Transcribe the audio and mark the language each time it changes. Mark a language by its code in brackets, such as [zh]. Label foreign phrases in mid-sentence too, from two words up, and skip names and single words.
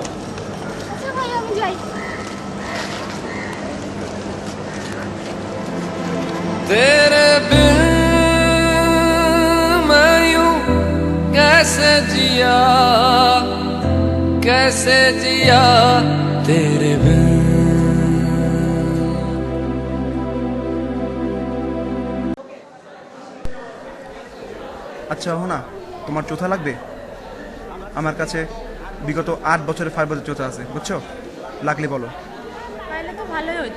[bn] আচ্ছা ভাই, আমি যাই। [hi] तेरे बिन मैं यूं कैसे जिया तेरे बिन। [bn] আচ্ছা না, তোমার চোথা লাগবে? আমার কাছে বিগত 8 বছরের 5 বছর চোথা আছে, বুঝছো? লাগলে বলো। তাহলে তো ভালোই হইতো।